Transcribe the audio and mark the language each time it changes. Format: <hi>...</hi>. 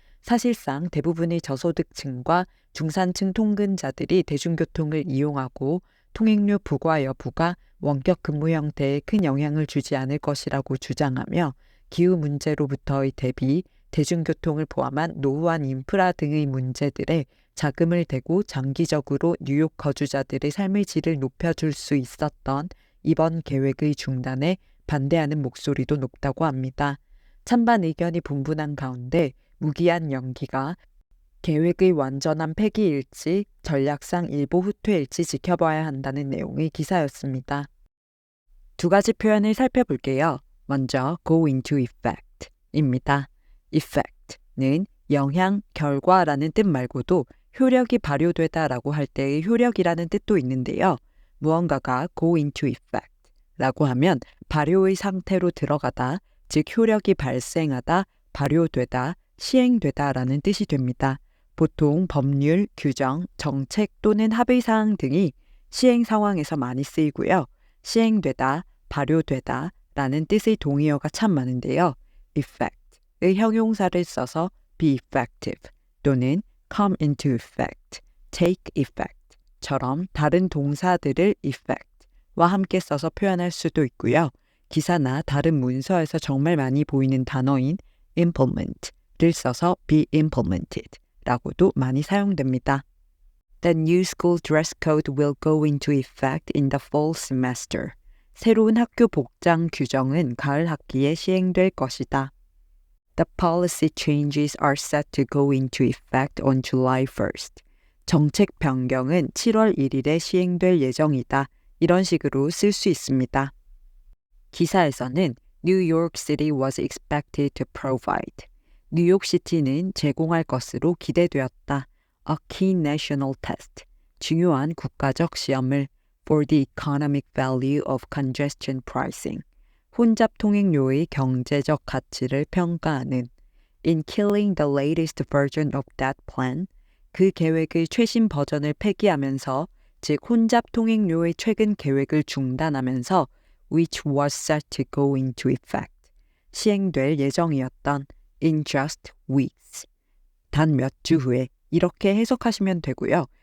<ko>사실상 대부분의 저소득층과 중산층 통근자들이 대중교통을 이용하고 통행료 부과 여부가 원격 근무 형태에 큰 영향을 주지 않을 것이라고 주장하며 기후 문제로부터의 대비, 대중교통을 포함한 노후한 인프라 등의 문제들에 자금을 대고 장기적으로 뉴욕 거주자들의 삶의 질을 높여줄 수 있었던 이번 계획의 중단에 반대하는 목소리도 높다고 합니다. 찬반 의견이 분분한 가운데 무기한 연기가 계획의 완전한 폐기일지 전략상 일부 후퇴일지 지켜봐야 한다는 내용의 기사였습니다. 두 가지 표현을 살펴볼게요. 먼저 go into effect입니다. effect는 영향, 결과라는 뜻 말고도 효력이 발효되다라고 할 때의 효력이라는 뜻도 있는데요. 무언가가 go into effect라고 하면 발효의 상태로 들어가다, 즉 효력이 발생하다, 발효되다, 시행되다라는 뜻이 됩니다. 보통 법률, 규정, 정책 또는 합의사항 등이 시행 상황에서 많이 쓰이고요. 시행되다, 발효되다 라는 뜻의 동의어가 참 많은데요. effect의 형용사를 써서 be effective 또는 come into effect, take effect처럼 다른 동사들을 effect와 함께 써서 표현할 수도 있고요. 기사나 다른 문서에서 정말 많이 보이는 단어인 implement를 써서 be implemented 라고도 많이 사용됩니다.</ko> <en>The new school dress code will go into effect in the fall semester.</en> <ko>새로운 학교 복장 규정은 가을 학기에 시행될 것이다.</ko> <en>The policy changes are set to go into effect on July 1st.</en> <ko>정책 변경은 7월 1일에 시행될 예정이다. 이런 식으로 쓸 수 있습니다.</ko> <en>기사에서는 New York City was expected to provide.</en> <ko>뉴욕시티는 제공할 것으로 기대되었다.</ko> <en>A key national test.</en> <ko>중요한 국가적 시험을</ko> <en>for the economic value of congestion pricing.</en> <ko>혼잡 통행료의 경제적 가치를 평가하는</ko> <en>In killing the latest version of that plan,</en> <ko>그 계획의 최신 버전을 폐기하면서 즉 혼잡 통행료의 최근 계획을 중단하면서</ko> <en>which was set to go into effect,</en> <ko>시행될 예정이었던</ko> <en>in just weeks,</en> <ko>단 몇 주 후에 이렇게 해석하시면 되고요.</ko>